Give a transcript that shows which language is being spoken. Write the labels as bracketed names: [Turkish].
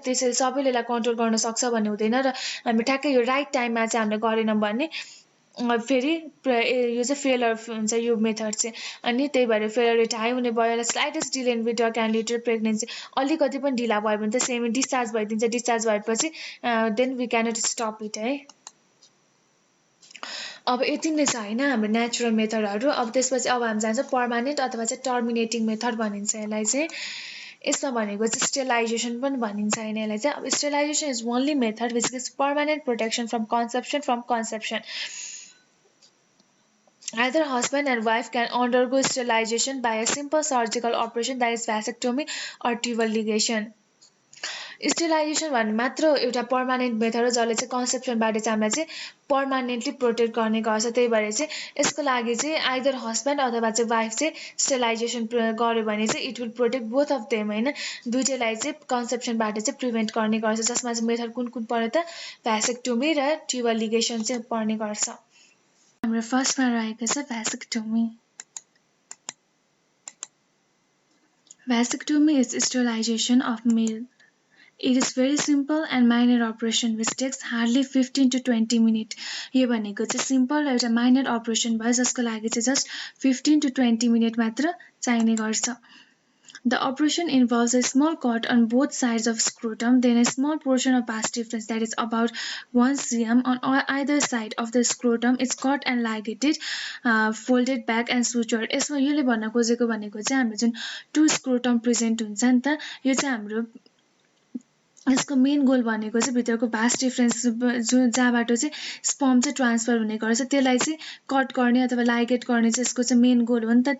[Nepali] त्यसैले सबैले यसलाई कन्ट्रोल गर्न सक्छ भन्ने हुँदैन र हामी ठ्याक्कै यो राइट टाइममा चाहिँ हामीले गरेनौँ भने फेरि यो चाहिँ फेलर हुन्छ यो मेथड चाहिँ. अनि त्यही भएर फेलर रेट हाई हुने भयो. [English] Slightest delay in withdrawal can lead to pregnancy. [Nepali] अलिकति पनि ढिला भयो भने त सेमी डिस्चार्ज भइदिन्छ. [English] Discharge भएपछि then we cannot stop it है. [Nepali] अब यति नै छ होइन हाम्रो नेचुरल मेथडहरू. अब त्यसपछि अब हामी जान्छ पर्मानेन्ट अथवा चाहिँ टर्मिनेटिङ मेथड भनिन्छ यसलाई चाहिँ. यसमा भनेको चाहिँ स्टेलाइजेसन पनि भनिन्छ होइन यसलाई चाहिँ. [English] अब sterilization is only method which gives permanent protection from conception. Either husband and wife can undergo sterilization by a simple surgical operation that is vasectomy or tubal ligation. [Nepali] स्टेलाइजेसन भन्ने मात्र एउटा पर्मानेन्ट मेथड हो जसले चाहिँ कन्सेप्सनबाट चाहिँ हामीलाई चाहिँ पर्मानेन्टली प्रोटेक्ट गर्ने गर्छ. त्यही भएर चाहिँ यसको लागि चाहिँ आइदर हस्बेन्ड अथवा चाहिँ वाइफ चाहिँ स्टेलाइजेसन गर्यो भने चाहिँ [English] it will protect both of them [Nepali] होइन. दुइटैलाई चाहिँ कन्सेप्सनबाट चाहिँ प्रिभेन्ट गर्ने गर्छ. जसमा चाहिँ मेथड कुन पर्यो त भ्यासेक्टोमी र ट्युबल लिगेसन चाहिँ पर्ने गर्छ. हाम्रो फर्स्टमा रहेको छ vasectomy. [English] Vasectomy is sterilization of male. It is very simple and minor operation which takes hardly 15 to 20 minutes. [Nepali] यो भनेको चाहिँ सिम्पल एउटा माइनर अपरेसन भयो जसको लागि चाहिँ जस्ट 15 to 20 मिनट मात्र चाहिने गर्छ. [English] The operation involves a small cut on both sides of scrotum, then a small portion of vas deferens that is about 1 cm on either side of the scrotum is cut and ligated, folded back and sutured. [Nepali] यसमा योले भन्न खोजेको भनेको चाहिँ हाम्रो जुन to scrotum present हुन्छ नि त, यो चाहिँ हाम्रो यसको मेन गोल भनेको चाहिँ भित्रको भास डिफरेन्स जुन जहाँबाट चाहिँ स्पर्म चाहिँ ट्रान्सफर हुने गर्छ त्यसलाई चाहिँ कट गर्ने अथवा लाइगेट गर्ने चाहिँ यसको चाहिँ मेन गोल हो नि त।